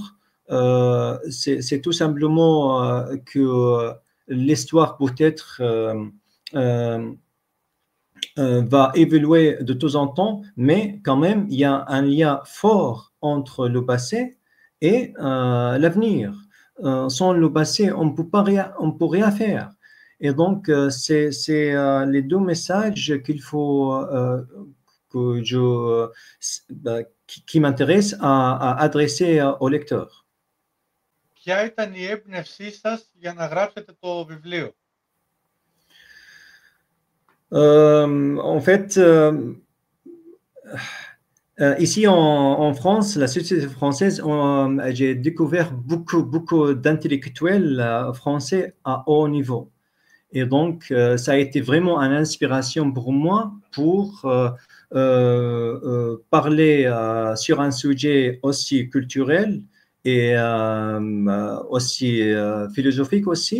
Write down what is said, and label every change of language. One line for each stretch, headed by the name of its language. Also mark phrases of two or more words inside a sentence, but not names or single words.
French: C'est tout simplement que l'histoire peut-être va évoluer de temps en temps, mais quand même, il y a un lien fort entre le passé et l'avenir. Sans le passé, on ne peut rien faire. Et donc, c'est les deux messages qu'il faut qui m'intéressent à adresser aux lecteurs.
Greek: Ποια ήταν η έμπνευσή σας για να γράψετε το βιβλίο?
French: En fait, ici en France, la société française, j'ai découvert beaucoup d'intellectuels français à haut niveau. Et donc, ça a été vraiment une inspiration pour moi pour parler sur un sujet aussi culturel et aussi philosophique aussi.